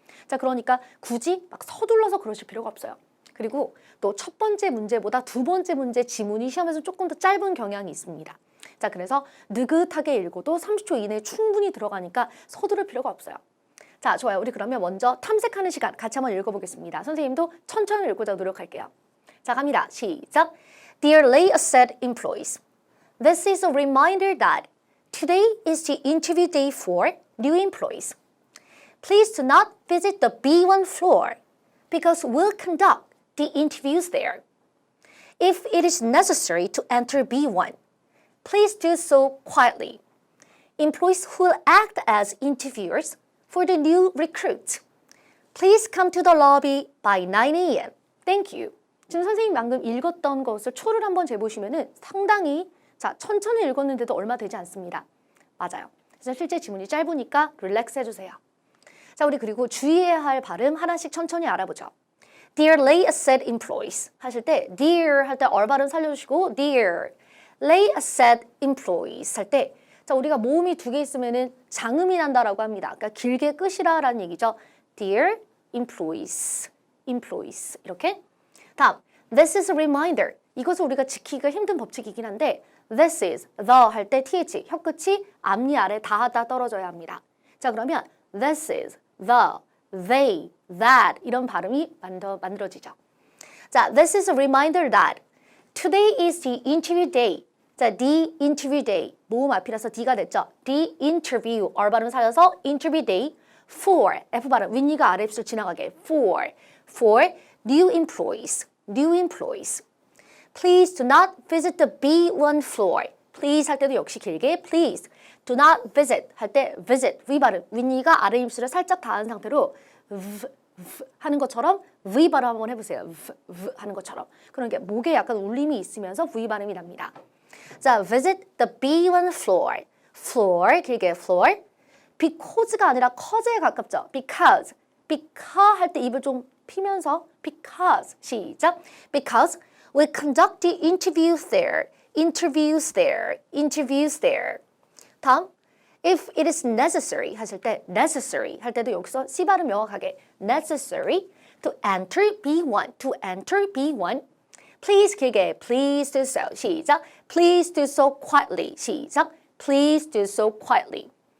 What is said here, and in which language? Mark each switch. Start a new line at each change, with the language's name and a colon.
Korean: 자, 그러니까 굳이 막 서둘러서 그러실 필요가 없어요. 그리고 또 첫 번째 문제보다 2번째 문제 지문이 시험에서 조금 더 짧은 경향이 있습니다. 자, 그래서 느긋하게 읽어도 30초 이내에 충분히 들어가니까 서두를 필요가 없어요. 자, 좋아요. 우리 그러면 먼저 탐색하는 시간 같이 한번 읽어보겠습니다. 선생님도 천천히 읽고자 노력할게요. 자, 갑니다. 시작.
English: Dear late asset employees, this is a reminder that today is the interview day for new employees. Please do not visit the B1 floor because we'll conduct the interviews there. If it is necessary to enter B1, please do so quietly. Employees who will act as interviewers for the new recruits, please come to the lobby by 9 a.m. Thank you.
Korean: 지금 선생님 방금 읽었던 것을 초를 한번 재보시면은 상당히 천천히 읽었는데도 얼마 되지 않습니다. 맞아요. 그래서 실제 지문이 짧으니까 릴렉스 해주세요. 자, 우리 그리고 주의해야 할 발음 하나씩 천천히 알아보죠.
English: Dear late asset employees
Korean: 하실 때 dear 할 때 얼발음 살려주시고 dear late asset employees 할 때 자, 우리가 모음이 2개 있으면은 장음이 난다라고 합니다. 그러니까 길게 끄시라라는 얘기죠.
English: Dear employees, employees
Korean: 이렇게.
English: 다음, this is a reminder.
Korean: 이것은 우리가 지키기가 힘든 법칙이긴 한데
English: this is,
Korean: the 할 때 th, 혀끝이 앞니 아래 닿았다 떨어져야 합니다. 자, 그러면
English: this is, the, they, that
Korean: 이런 발음이 만들어지죠.
English: 자, this is a reminder that today is the interview day. 자, the interview day.
Korean: 모음 앞이라서 D가 됐죠.
English: The interview.
Korean: R 발음 살려서
English: interview day for.
Korean: F 발음 윗니가 아래 입술 지나가게.
English: For new employees. New employees. Please do not visit the B1 floor.
Korean: Please 할 때도 역시 길게.
English: Please do not visit
Korean: 할 때 visit 위 발음 윗니가 아래 입술에 살짝 닿은 상태로 하는 것처럼 V 발음 한번 해보세요. V 하는 것처럼. 그런 게 목에 약간 울림이 있으면서 V 발음이 납니다.
English: 자, visit the B1 floor. floor,
Korean: 길게
English: floor.
Korean: because가 아니라 cause에 가깝죠. because 할 때 입을 좀 피면서 because. 시작.
English: because we conduct the interviews there. interviews there. 다음. If it is necessary
Korean: 하실 때
English: necessary
Korean: 할 때도 여기서 C 발음 명확하게
English: necessary to enter B1 please
Korean: 길게
English: please do so
Korean: 시작
English: please do so quietly 시작 please do so quietly